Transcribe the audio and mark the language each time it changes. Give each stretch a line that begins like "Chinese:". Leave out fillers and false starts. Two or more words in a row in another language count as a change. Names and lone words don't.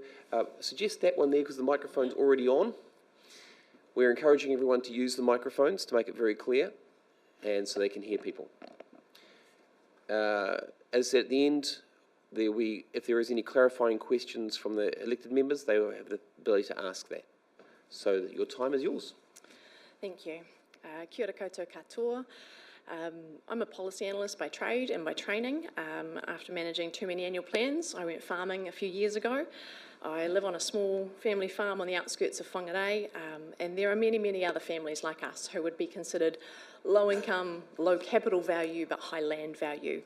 English: Suggest that one there because the microphone's already on. We're encouraging everyone to use the microphones to make it very clear and so they can hear people. As I said at the end, if there is any clarifying questions from the elected members, they will have the ability to ask that. So your time is yours. Thank you.
Māori: Kia ora koutou katoa.
English: I'm a policy analyst by trade and by training. After managing too many annual plans, I went farming a few years ago. I live on a small family farm on the outskirts of Whangarei, and there are many, many other families like us who would be considered low income, low capital value, but high land value.